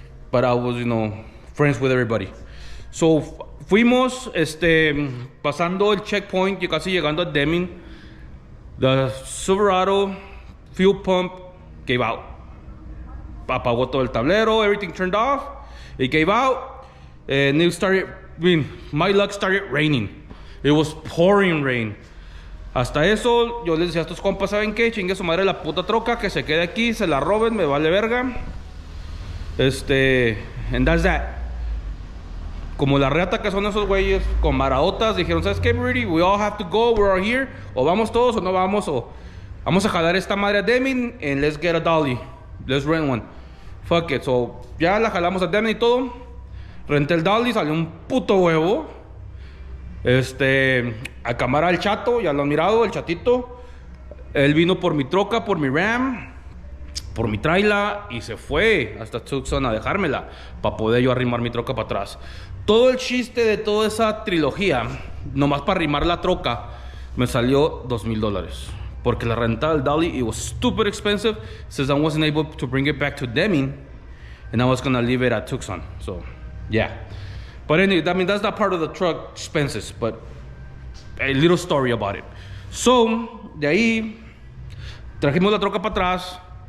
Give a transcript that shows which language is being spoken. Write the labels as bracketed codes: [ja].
[en] But I was, friends with everybody. [es] So fuimos, pasando el checkpoint, casi llegando a Deming. [en] The Silverado fuel pump gave out. [es] Apagó todo el tablero, [en] everything turned off. It gave out, and it started, my luck, started raining. It was pouring rain. [es] Hasta eso, yo les decía a estos compas, ¿saben qué? Chingue su madre la puta troca, que se quede aquí, se la roben, me vale verga. [en] And that's that. [es] Como la reata que son esos güeyes con maraotas, dijeron, ¿sabes qué, Brady? [en] We all have to go, we're all here. [es] O vamos todos o no vamos, o vamos a jalar esta madre a Deming [en] and let's get a dolly. Let's rent one. Fuck it. [es] So, ya la jalamos a Deming y todo. Renté el dolly, salió un puto huevo. A cámara el chato, ya lo han mirado, el chatito. Él vino por mi troca, por mi Ram, por mi traila, y se fue hasta Tucson a dejármela para poder yo arrimar mi troca para atrás. Todo el chiste de toda esa trilogía, nomás para arrimar la troca, me salió $2,000. Porque la renta del dolly, [en] it was stupid expensive, since I wasn't able to bring it back to Deming, and I was gonna leave it at Tucson. So, yeah. But anyway, that's not part of the truck expenses, but a little story about it. [es] So, de ahí, trajimos la troca para atrás.